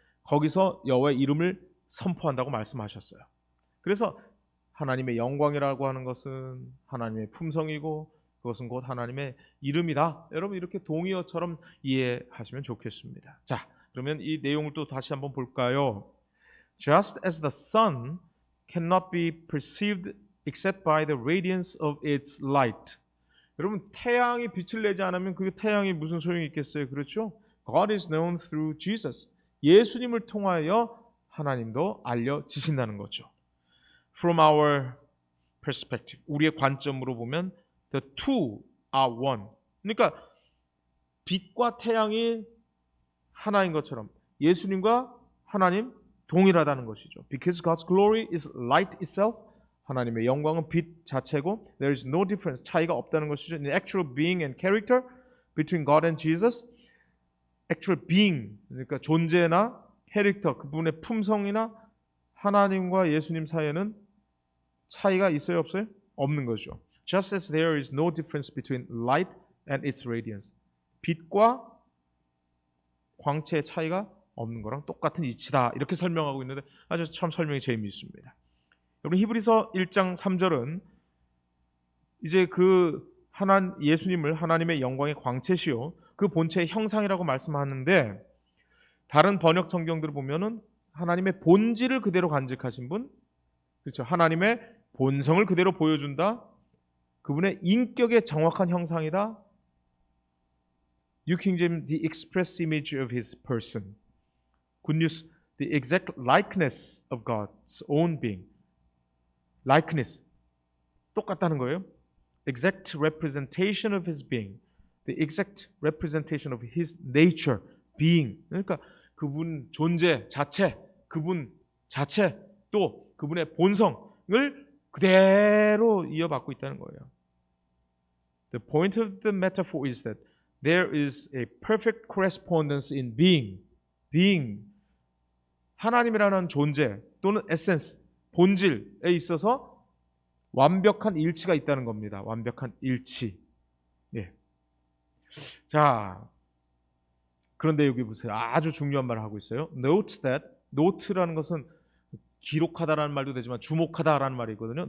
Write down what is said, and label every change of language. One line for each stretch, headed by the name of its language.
Korean: 거기서 여호와의 이름을 선포한다고 말씀하셨어요. 그래서 하나님의 영광이라고 하는 것은 하나님의 품성이고 그것은 곧 하나님의 이름이다. 여러분, 이렇게 동의어처럼 이해하시면 좋겠습니다. 자, 그러면 이 내용을 또 다시 한번 볼까요?
English: Just as the sun cannot be perceived except by the radiance of its light.
Korean: 여러분, 태양이 빛을 내지 않으면 그 태양이 무슨 소용이 있겠어요? 그렇죠?
English: God is known through Jesus.
Korean: 예수님을 통하여 하나님도 알려지신다는 거죠.
English: From our perspective,
Korean: 우리의 관점으로 보면
English: the two are one.
Korean: 그러니까 빛과 태양이 하나인 것처럼 예수님과 하나님 동일하다는 것이죠.
English: Because God's glory is light itself.
Korean: 하나님의 영광은 빛 자체고
English: there is no difference,
Korean: 차이가 없다는 것이죠.
English: In actual being and character between God and Jesus. actual being,
Korean: 그러니까 존재나 캐릭터, 그분의 품성이나 하나님과 예수님 사이에는 차이가 있어요, 없어요? 없는 거죠.
English: Just as there is no difference between light and its radiance.
Korean: 빛과 광채의 차이가 없는 거랑 똑같은 이치다. 이렇게 설명하고 있는데 아주 참 설명이 재미있습니다. 여러분, 히브리서 1장 3절은 이제 그 예수님을 하나님의 영광의 광채시요 그 본체의 형상이라고 말씀하는데, 다른 번역 성경들을 보면은 하나님의 본질을 그대로 간직하신 분, 그렇죠? 하나님의 본성을 그대로 보여준다. 그분의 인격의 정확한 형상이다.
English: New King James, the express image of His person. Good News, the exact likeness of God's own being.
Korean: likeness, 똑같다는 거예요.
English: exact representation of His being. the exact representation of His nature, being.
Korean: 그러니까 그분 존재 자체, 그분 자체, 또 그분의 본성을 그대로 이어받고 있다는 거예요.
English: The point of the metaphor is that there is a perfect correspondence in being.
Korean: being, 하나님이라는 존재 또는 에센스, 본질에 있어서 완벽한 일치가 있다는 겁니다. 완벽한 일치. 예. 자, 그런데 여기 보세요. 아주 중요한 말을 하고 있어요.
English: Note that,
Korean: note라는 것은 기록하다라는 말도 되지만 주목하다라는 말이거든요.